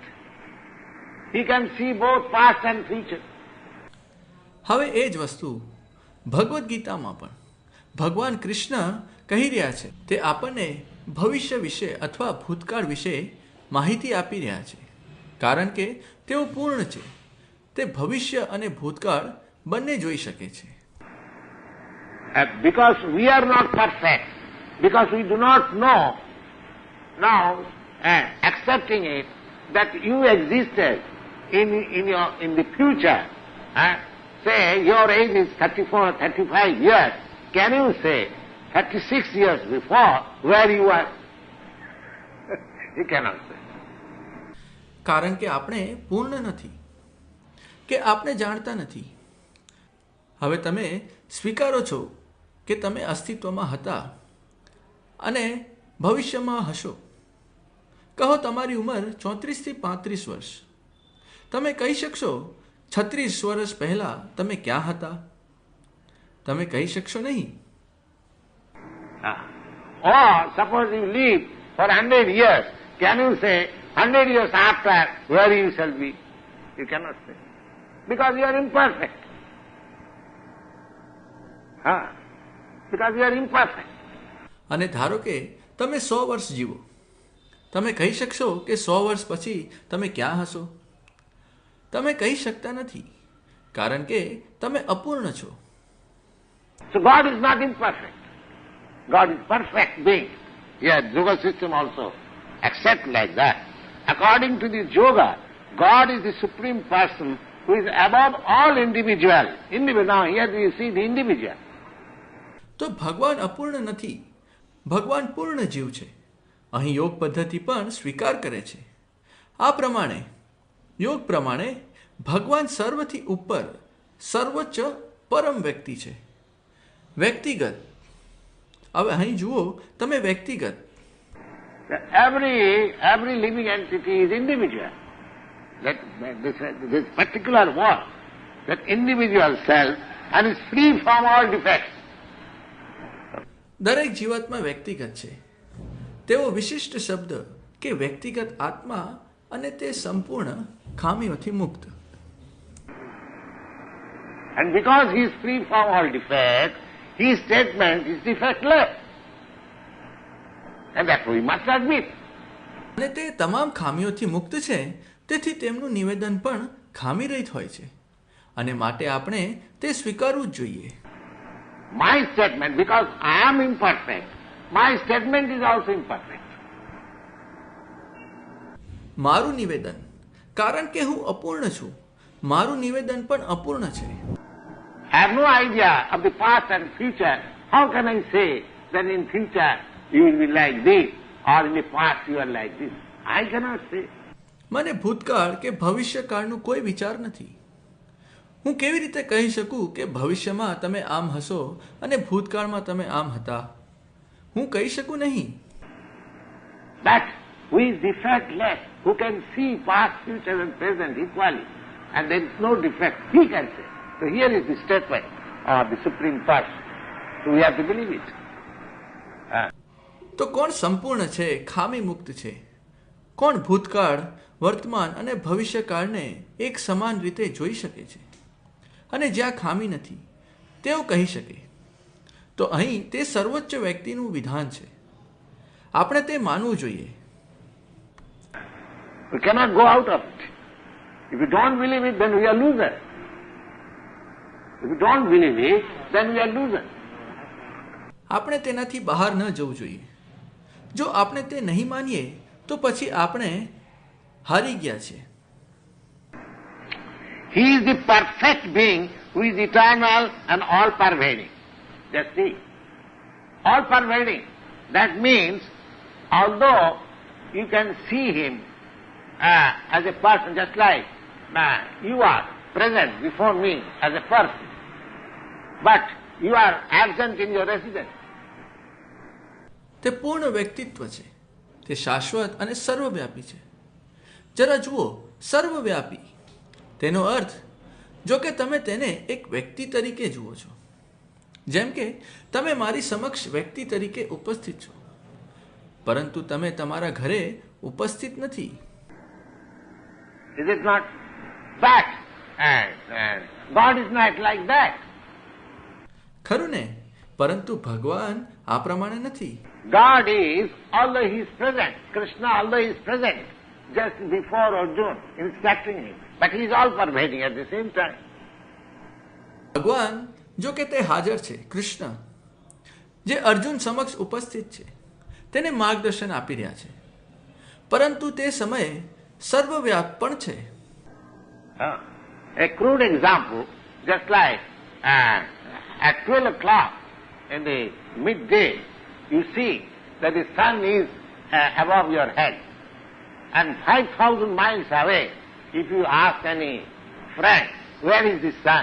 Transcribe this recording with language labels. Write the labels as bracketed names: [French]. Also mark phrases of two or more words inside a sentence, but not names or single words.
[English] He can see both past and future. [Gujarati] હવે એ જ વસ્તુ ભગવદ્ ગીતામાં પણ ભગવાન કૃષ્ણ કહી રહ્યા છે. તે આપણને ભવિષ્ય વિશે અથવા ભૂતકાળ વિશે માહિતી આપી રહ્યા છે, કારણ કે તેઓ પૂર્ણ છે. તે ભવિષ્ય અને ભૂતકાળ બંને જોઈ શકે છે. [English] Because we are not perfect, because we do not know, now accepting it that you existed in the future, say your age is 34, 35 years, can you say 36 years before where you were? You cannot say. [Gujarati] કારણ કે આપણે પૂર્ણ નથી, કે આપણે જાણતા નથી. હવે તમે સ્વીકારો છો કે તમે અસ્તિત્વમાં હતા અને ભવિષ્યમાં હશો. કહો તમારી ઉંમર 34 થી 35 વર્ષ. તમે કહી શકશો 36 વર્ષ પહેલા તમે ક્યાં હતા? તમે કહી શકશો નહીં. [English] Or suppose you live for 100 years, can you say 100 years after where you shall be? You cannot say. Because you are imperfect. Because you are imperfect. [Gujarati] અને ધારો કે તમે 100 વર્ષ જીવો, તમે કહી શકશો કે 100 વર્ષ પછી તમે ક્યાં હશો? તમે કહી શકતા નથી, કારણ કે તમે અપૂર્ણ છો. [English] So God is not imperfect. God is perfect being. Yes, yoga system also accept like that. According to the yoga, God is the supreme person who is above all individual. Now here you see the individual. [Gujarati] તો ભગવાન અપૂર્ણ નથી, ભગવાન પૂર્ણ જીવ છે. અહીં યોગ પદ્ધતિ પણ સ્વીકાર કરે છે. આ પ્રમાણે યોગ પ્રમાણે ભગવાન સર્વથી ઉપર, સર્વોચ્ચ પરમ વ્યક્તિ છે. વ્યક્તિગત. હવે અહીં જુઓ, તમે વ્યક્તિગત. [English] Every living entity is individual. This particular one, that individual self, and is free from all defects. [Gujarati] દરેક જીવાત્મા વ્યક્તિગત છે. તેઓ વિશિષ્ટ શબ્દ કે વ્યક્તિગત આત્મા અને તે સંપૂર્ણ ખામીઓથી મુક્ત. [English] And because he is free from all defects, his statement is defectless. And that we must admit. [Gujarati] અને તે તમામ ખામીઓથી મુક્ત છે, તેથી તેમનું નિવેદન પણ ખામીરહિત હોય છે, અને માટે આપણે તે સ્વીકારવું જ જોઈએ. [English] My statement, because I am imperfect, my statement is also imperfect. [Gujarati] મારું નિવેદન, કારણ કે હું અપૂર્ણ છું, મારું નિવેદન પણ અપૂર્ણ છે. [English] I have no idea of the past and future. How can I say that in future you will be like this or in the past you are like this? I cannot say. [Gujarati] મને ભૂતકાળ કે ભવિષ્યકાળનું કોઈ વિચાર નથી. હું કેવી રીતે કહી શકું કે ભવિષ્યમાં તમે આમ હશો અને ભૂતકાળમાં તમે આમ હતા? હું કહી શકું નહીં. [English] But who is defectless, who can see past, future and present equally, and there is no defect, he can say. So here is the statement of the Supreme Person. So we have to believe it. [Gujarati] તો કોણ સંપૂર્ણ છે, ખામી મુક્ત છે? કોણ ભૂતકાળ, વર્તમાન અને ભવિષ્યકાળને એક સમાન રીતે જોઈ શકે છે અને જ્યાં ખામી નથી તેઓ કહી શકે? તો અહીં તે સર્વોચ્ચ વ્યક્તિનું વિધાન છે. આપણે તે માનવું જોઈએ. [English] We cannot go out of it. If you don't believe it, then we are losers. If you don't believe it, then we are losers. [Gujarati] આપણે તેનાથી બહાર ન જવું જોઈએ. જો આપણે તે નહીં માનીએ તો પછી આપણે હારી ગયા છે. [English] He is the perfect being who is eternal and all-pervading. Just see. All-pervading. That means, although you can see him as a person, just like you are present before me as a person, but you are absent in your residence. [Gujarati] તે પૂર્ણ વ્યક્તિત્વ છે, તે શાશ્વત અને સર્વવ્યાપી છે. જરા જુઓ, સર્વવ્યાપી તેનો અર્થ જો કે તમે તેને એક વ્યક્તિ તરીકે જુઓ છો, જેમ કે તમે મારી સમક્ષ વ્યક્તિ તરીકે ઉપસ્થિત છો, પરંતુ તમે તમારા ઘરે ઉપસ્થિત નથી. [English] Is it not that? And God is not like that. [Gujarati] ખરું ને? પરંતુ ભગવાન આ પ્રમાણે નથી. [English] God is, although he is present, Krishna, although he is present just before Arjuna, instructing him, but he is all-pervading at the same time. [Gujarati] ભગવાન જો કે તે હાજર છે, કૃષ્ણ જે અર્જુન સમક્ષ ઉપસ્થિત છે તેને માર્ગદર્શન આપી રહ્યા છે, પરંતુ તે સમયે સર્વવ્યાપ પણ છે. [English] A crude example, just like at 12 o'clock in the midday, you see that the sun is above your head. And 5,000 miles away, if you ask any friend, where is the sun?